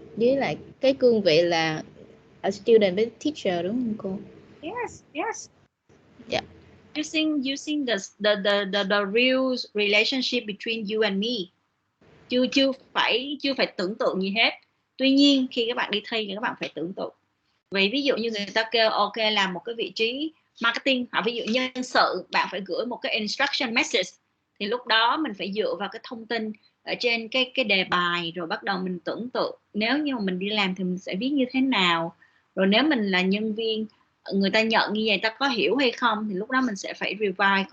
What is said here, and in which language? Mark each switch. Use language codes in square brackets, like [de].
[vi] với lại cái cương vị là [en] a student [vi] với teacher đúng không cô? [en] Yes, yes. Yeah. Using the real relationship between you and me. [vi] Chưa phải tưởng tượng gì hết. Tuy nhiên khi các bạn đi thi thì các bạn phải tưởng tượng. Vì ví dụ như người ta kêu ok làm một cái vị trí marketing, hoặc ví dụ nhân sự, bạn phải gửi một cái instruction message, thì lúc đó mình phải dựa vào cái thông tin ở trên cái đề bài, rồi bắt đầu mình tưởng tượng nếu như mà mình đi làm thì mình sẽ viết như thế nào, rồi nếu mình là nhân viên người ta nhận như vậy ta có hiểu hay không, thì lúc đó mình sẽ phải revise.